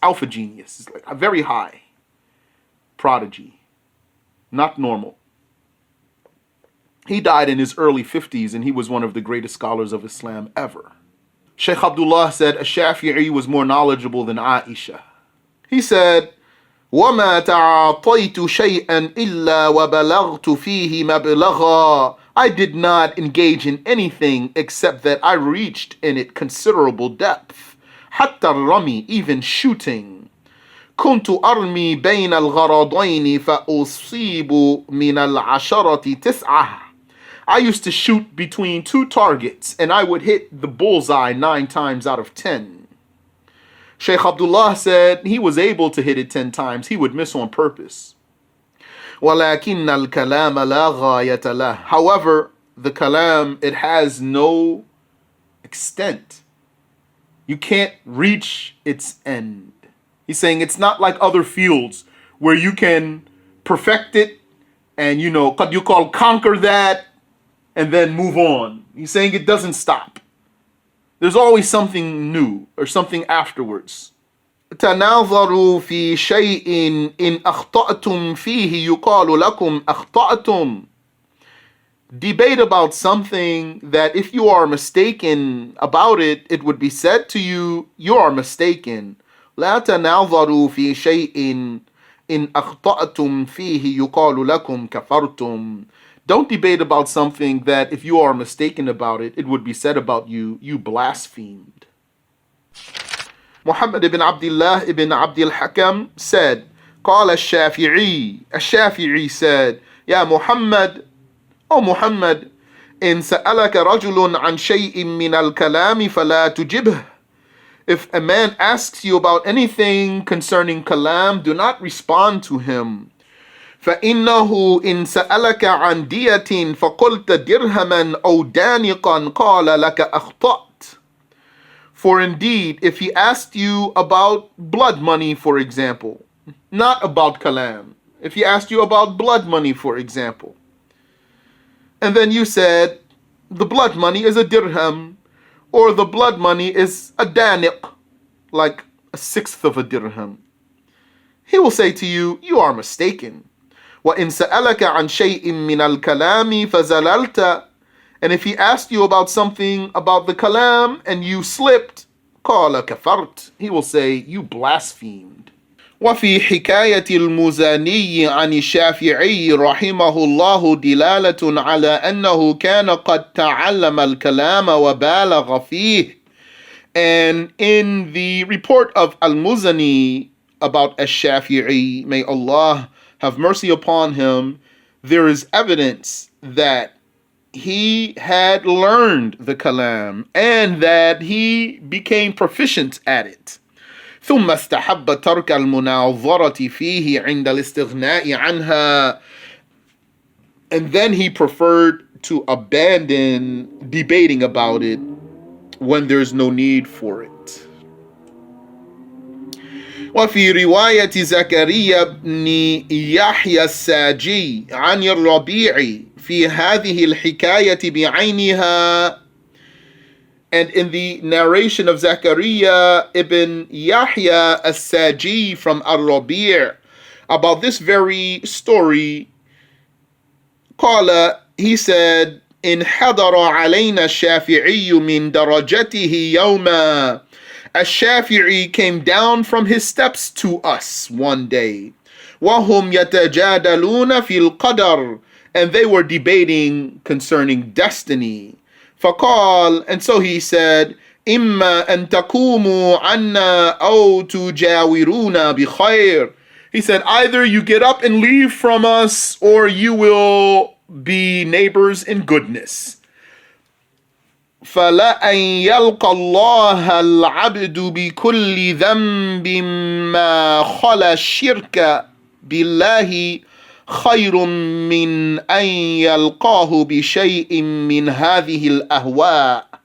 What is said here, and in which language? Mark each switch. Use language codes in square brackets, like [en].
[en] It's like a very high prodigy, not normal. He died in his early 50s and he was one of the greatest scholars of Islam ever. Sheikh Abdullah said Ash-Shafi'i was more knowledgeable than Aisha. He said, [ar] وَمَا تَعَاطَيْتُ شَيْئًا إِلَّا وَبَلَغْتُ فِيهِ مَبْلَغًا. [en] I did not engage in anything except that I reached in it considerable depth. [ar] حَتَّى الرَّمِي, [en] even shooting. [ar] كُنْتُ أَرْمِي بَيْنَ الْغَرَضَيْنِ فَأُصِيبُ مِنَ الْعَشَرَةِ تِسْعَةً. [en] I used to shoot between 2 targets and I would hit the bullseye 9 times out of 10. Sheikh Abdullah said he was able to hit it 10 times. He would miss on purpose. [ar] وَلَكِنَّ الْكَلَامَ لَا غَايَةَ لَهُ. [en] However, the kalam, it has no extent. You can't reach its end. He's saying it's not like other fields where you can perfect it and [ar] قد [en] you call conquer that and then move on. He's saying it doesn't stop. There's always something new or something afterwards. [ar] تناظروا في شيء إن أخطأتم فيه يقال لكم أخطأتم. [en] Debate about something that if you are mistaken about it, it would be said to you, you are mistaken. [ar] لا تناظروا في شيء إن أخطأتم فيه يقال لكم كفرتم. [en] Don't debate about something that if you are mistaken about it, it would be said about you, you blasphemed. Muhammad ibn Abdullah ibn Abdul Hakam said, [ar] قال الشافعي. [en] Ash-Shafi'i said, Ya Muhammad, O Muhammad, [ar] إن سألك رجل عن شيء من الكلام فلا تجبه. [en] If a man asks you about anything concerning kalam, do not respond to him. [ar] فإنه إن سألك عن دية فقلت درهما أو دانقا قال لك أخطأت. [en] For indeed, if he asked you about blood money, for example, not about kalam, if he asked you about blood money, for example, and then you said the blood money is a dirham, or the blood money is a daniq, like a sixth of a dirham, he will say to you, you are mistaken. [ar] وَإِن سَأَلَكَ عَنْ شَيْءٍ مِّنَ الْكَلَامِ فَزَلَلْتَ. [en] And if he asked you about something about the kalam and you slipped, [ar] قَالَ كَفَرْتَ. [en] He will say, you blasphemed. [ar] وفي حكاية المزني عن الشافعي رحمه الله دلالة على أنه كان قد تعلم الكلام وبالغ فيه. [en] And in the report of Al-Muzani about Ash-Shafi'i, may Allah have mercy upon him, there is evidence that he had learned the kalam and that he became proficient at it. [ar] ثم استحب ترك المناظرة فيه عند الاستغناء عنها. [en] And then he preferred to abandon debating about it when there's no need for it. [ar] وفي رواية زكريا بن يحيى الساجي عن الربيع في هذه الحكاية بعينها. [en] And in the narration of Zakaria ibn Yahya as-Saji from Al-Rabi' about this very story, [ar] قال, [en] he said, [ar] إن حضر علينا الشافعي من درجته يوما. [en] Ash-Shafi'i came down from his steps to us one day. [ar] وهم يتجادلون في القدر. [en] And they were debating concerning destiny. [ar] فقال, [en] and so he said, [ar] إما أن تقوموا عنا أو تجاورونا بخير. [en] He said, either you get up and leave from us, or you will be neighbors in goodness. [ar] فَلَأَنْ يَلْقَ اللَّهَ الْعَبْدُ بِكُلِّ ذَنْبٍ مَا خَلَى الشِّرْكَ بِاللَّهِ خَيْرٌ مِّنْ أَنْ يَلْقَاهُ بِشَيْءٍ مِّنْ هَذِهِ الْأَهْوَاءِ.